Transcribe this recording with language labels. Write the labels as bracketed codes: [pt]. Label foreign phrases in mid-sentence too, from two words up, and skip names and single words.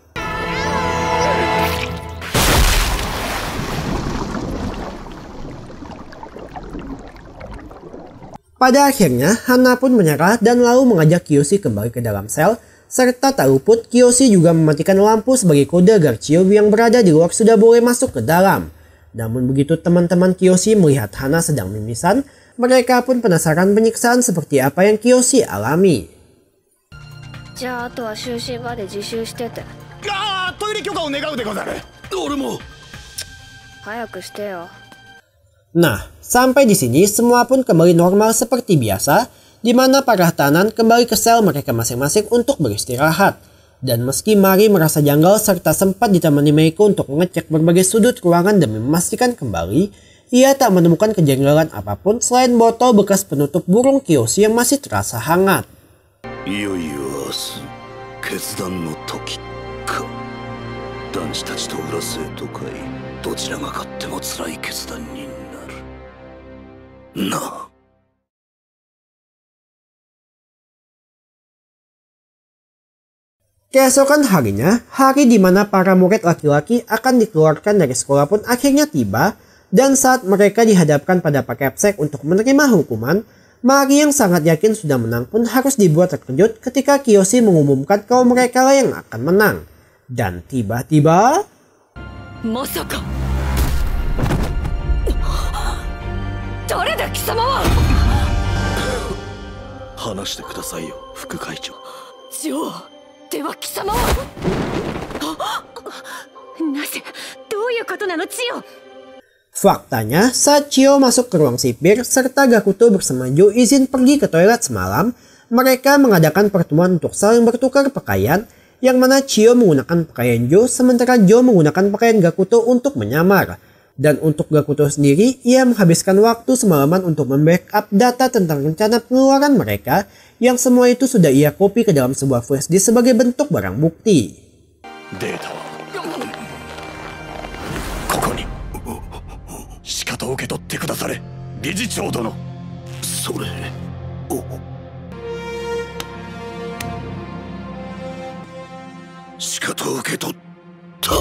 [id] pada akhirnya, Hana pun menyerah dan lalu mengajak Kiyoshi kembali ke dalam sel, serta tak luput Kiyoshi juga mematikan lampu sebagai kode agar Chiyo yang berada di luar sudah boleh masuk ke dalam. Namun begitu teman-teman Kiyoshi melihat Hana sedang mimisan, mereka pun penasaran penyiksaan seperti apa yang Kiyoshi alami. [ja] じゃああとは就寝まで自習してて。ああ、トイレ許可を願うでござる。俺も。早くしてよ。 [id] Nah, sampai di sini semua pun kembali normal seperti biasa, di mana para tahanan kembali ke sel mereka masing-masing untuk beristirahat. Dan meski Mari merasa janggal serta sempat ditemani Meiko untuk mengecek berbagai sudut ruangan demi memastikan kembali, ia tak menemukan kejanggalan apapun selain botol bekas penutup burung Kiyoshi yang masih terasa hangat. [ja] いよいよ明日決断の時か。男子たちと裏生徒会、どちらが勝っても辛い決断になるなあ。 [id] Keesokan harinya, hari di mana para murid laki-laki akan dikeluarkan dari sekolah pun akhirnya tiba, dan saat mereka dihadapkan pada Pak Capsek untuk menerima hukuman, Mari yang sangat yakin sudah menang pun harus dibuat terkejut ketika Kiyoshi mengumumkan kalau mereka lah yang akan menang. Dan tiba-tiba... [ja] まさか！どれだ貴様は? 話してくださいよ、副会長。 Jo, では貴様は？なぜ？どういうことなの、千代？ [id] Faktanya, saat Chiyo masuk ke ruang sipir serta Gakuto bersama Jo izin pergi ke toilet semalam, mereka mengadakan pertemuan untuk saling bertukar pakaian, yang mana Chiyo menggunakan pakaian Jo sementara Jo menggunakan pakaian Gakuto untuk menyamar. Dan untuk Gakuto sendiri, ia menghabiskan waktu semalaman untuk membackup data tentang rencana pengeluaran mereka yang semua itu sudah ia copy ke dalam sebuah [en] flash disk [id] sebagai bentuk barang bukti. Data. [ja] ここに。仕方を受け取ってくだされ、理事長殿。それ。仕方を受け取った。